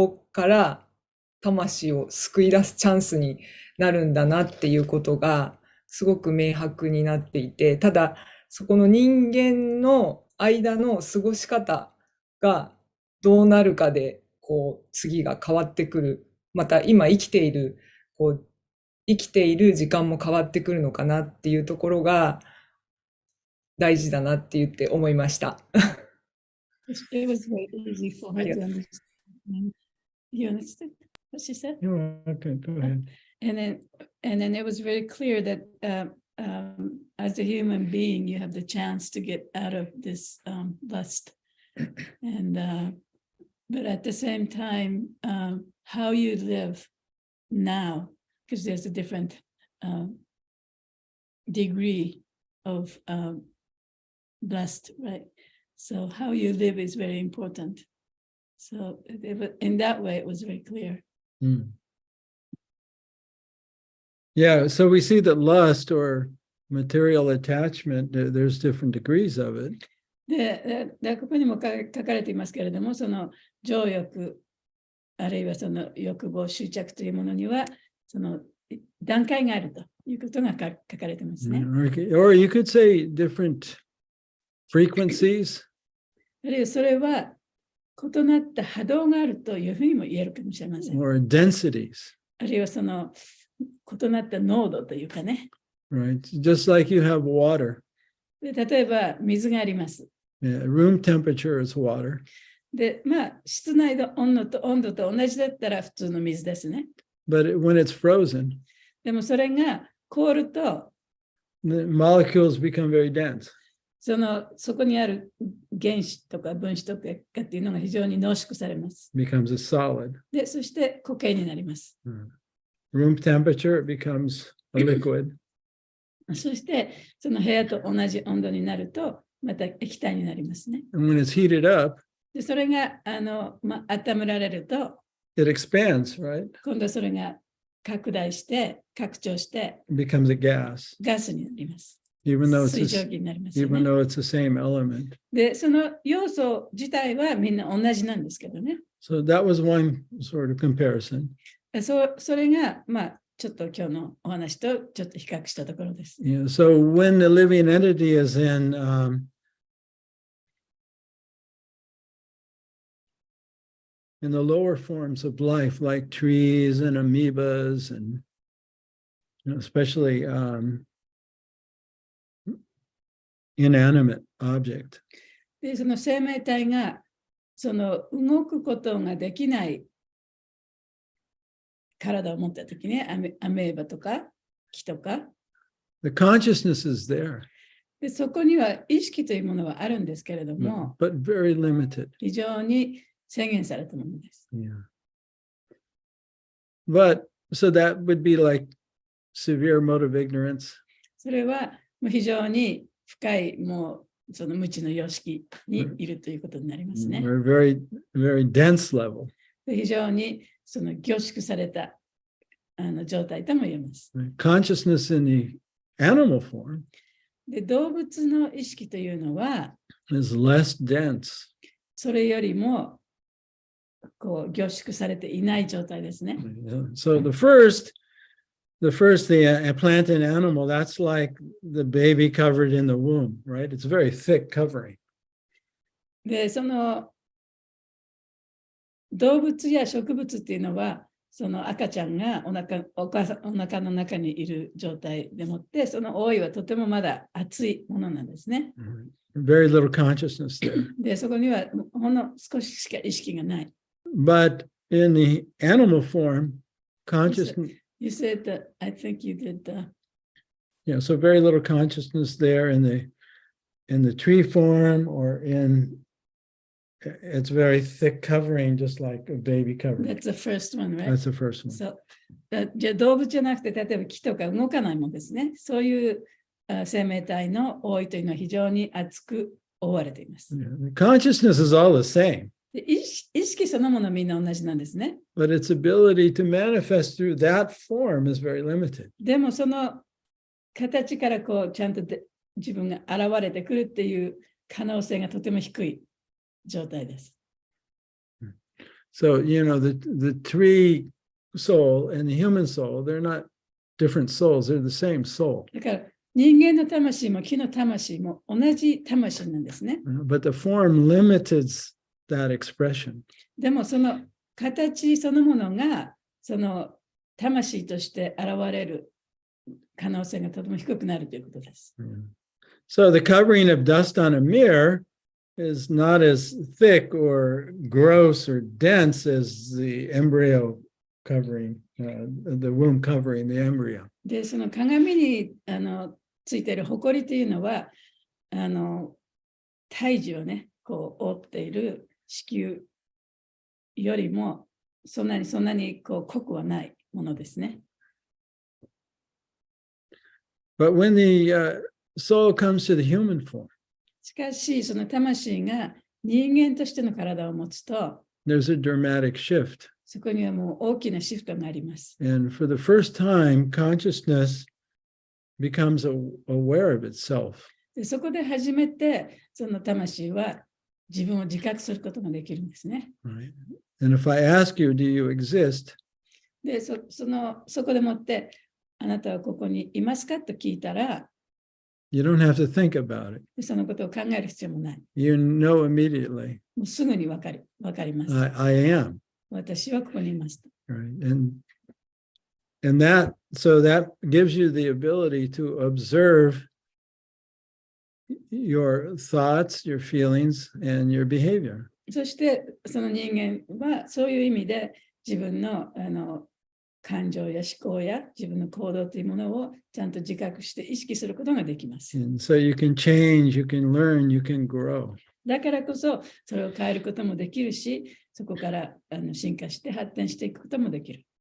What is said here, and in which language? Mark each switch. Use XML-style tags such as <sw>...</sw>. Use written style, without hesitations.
<ja>から魂を救い出すチャンスになるんだなっていうことが、すごく明白になっていて、ただ、そこの人間の間の過ごし方がどうなるかで、こう、次が変わってくる。また今生きている時間も変わってくるのかなっていうところが大事だなって言って思いました。</ja> <en>It was very easy for her to understand. You understand what she said? Okay, go ahead. And then it was very clear that as a human being, you have the chance to get out of this lust. And but at the same time, how you live now, because there's a different degree of lust, right? So how you live is very important. So in that way, it was very clear. Yeah, so we see that lust or material attachment, there's different degrees of it.</en> <ja>で、ここにも書かれていますけれども、その情欲、あるいはその欲望、執着というものには、その段階があるということが書かれていますね。</ja> <en>Or you could say different frequencies.</en> <ja>あるいはそれは異なった波動があるというふうにも言えるかもしれません。</ja> <en>Or densities.</en> <ja>あるいはその異なった濃度というかね。</ja> <en>Right, just like you have water.</en> <ja>で例えば水があります。</ja> <en>Yeah, room temperature is water.</en> <ja>で、室内の温度と同じだったら普通の水ですね。</ja> <en>But when it's frozen,</en> <ja>でもそれが凍ると、</ja> <en>the molecules become very dense.</en> <ja>そこにある原子とか分子とかっていうのが非常に濃縮されます。</ja> <en>Becomes a solid.</en> <ja>で、そして固形になります。</ja> <en>Room temperature, it becomes a liquid.</en> <ja>そして、その部屋と同じ温度になると、また液体になりますね。</ja> <en>And when it's heated up,</en> <ja>でそれが温められると、</ja> <en>it expands, right?</en> <ja>今度それが拡大して、拡張して、</ja> <en>It becomes a gas.</en> <ja>ガスになります。</ja> <en>Even though</en> <ja>水蒸気になりますよね。</ja> <en>even though it's the same element.</en> <ja>で、その要素自体はみんな同じなんですけどね。</ja> <en>So that was one sort of comparison.</en> <ja>それが、ちょっと今日のお話とちょっと比較したところです。</ja> <en>Yeah, so when the living entity is in the lower forms of life, like trees and amoebas, and especially inanimate object.</en> <ja>で、その生命体がその動くことができない体を持ったときね、アメーバとか木とか。</ja> <en>The consciousness is there.</en> <ja>で、そこには意識というものはあるんですけれども、</ja> <en>but very limited.</en> <ja>非常に制限されたものです。 Yeah.</ja> <en>But so that would be like severe mode of ignorance.</en> <ja>それはもう非常に深いもうその無知の様式にいるということになりますね。</ja> <en>Or very, very dense level.</en> <ja>で非常にその凝縮された状態とも言えます。</ja> <en>Consciousness in the animal form</en> <ja>で動物の意識というのは</ja> <en>is less dense.</en> <ja>それよりもこう凝縮されていない状態ですね。</ja> <en>So the first, the plant and animal, that's like the baby covered in the womb, right? It's a very thick covering.</en> <ja>で、その動物や植物っていうのは、その赤ちゃんがお腹の中にいる状態でもって、その覆いはとてもまだ熱いものなんですね。</ja> <en>Very little consciousness there.</en> <ja>で、そこにはほんの少ししか意識がない。</ja> <en>But in the animal form, consciousness. You said that, I think you did Yeah, so very little consciousness there in the tree form or it's very thick covering, just like a baby covering. That's the first one, right? That's the first one.</en> <ja>So, じゃあ動物じゃなくて、例えば木とか動かないものですね。そういう生命体の覆いというのは非常に厚く覆われています。</ja> <en>Yeah. The consciousness is all the same.</en> <ja>で意識そのものはみんな同じなんですね。</ja> <en>but its ability to manifest through that form is very limited.</en> <ja>でもその形からこうちゃんと自分が現れてくるっていう可能性がとても低い状態です。</ja> <en>So, the tree soul and the human soul, they're not different souls, they're the same soul.</en> <ja>だから人間の魂も木の魂も同じ魂なんですね。</ja> <en>But the form limits that expression.</en> <ja>でもその形そのものがその魂として現れる可能性がとても低くなるということです。</ja> <en>So the covering of dust on a mirror is not as thick or gross or dense as the embryo covering, the womb covering the embryo.</en> <ja>で、その鏡についている埃というのは、胎児をね、こう覆っている子宮よりもそんなにこう濃くはないものですね。</ja> <en>But when the soul comes to the human form,</en> <ja>しかし、その魂が人間としての体を持つと、</ja> <en>there's a dramatic shift.</en> <ja>そこにはもう大きなシフトがあります。</ja> <en>And for the first time, consciousness becomes aware of itself.</en> <ja>でそこで初めて、その魂は自分を自覚することができるんですね。</ja> <en>Right? And if I ask you, do you exist?</en> <ja>で、そこでもって、あなたはここにいますかと聞いたら、</ja> <en>You don't have to think about it.</en> <ja>そのことを考える必要もない。</ja> <en>You know immediately.</en> <ja>もうすぐにわかります。</ja> <en>I am.</en> <ja>私はここにいます。</ja> <en>Right? And that gives you the ability to observe your thoughts, your feelings, and your behavior.</en> <ja>そしてその人間はそういう意味で自分の感情や思考や自分の行動というものをちゃんと自覚して意識することができます。</ja> <en>And so you can change, you can learn, you can grow.</en> <ja>だからこそそれを変えることもできるし、そこから進化して発展していくこともできる。</ja>